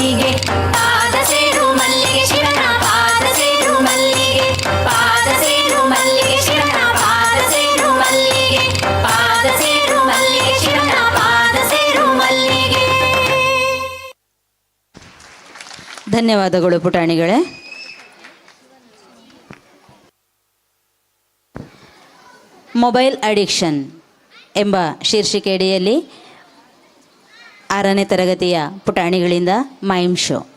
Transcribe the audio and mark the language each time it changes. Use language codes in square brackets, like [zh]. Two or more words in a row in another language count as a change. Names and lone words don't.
[kn] ಪಾದ ಸೇರು ಮಲ್ಲಿಗೆ ಶಿವನ ಪಾದ ಸೇರು ಮಲ್ಲಿಗೆ ಪಾದ ಸೇರು ಮಲ್ಲಿಗೆ ಶಿವನ ಪಾದ ಸೇರು ಮಲ್ಲಿಗೆ ಪಾದ ಸೇರು ಮಲ್ಲಿಗೆ ಶಿವನ ಪಾದ ಸೇರು ಮಲ್ಲಿಗೆ. ಧನ್ಯವಾದಗಳು ಪುಟಾಣಿಗಳೇ. ಮೊಬೈಲ್ ಅಡಿಕ್ಷನ್ ಎಂಬ ಶೀರ್ಷಿಕೆಯಡಿಯಲ್ಲಿ 6ನೇ ತರಗತಿಯ ಪುಟಾಣಿಗಳಿಂದ ಮೈಮ್ ಶೋ.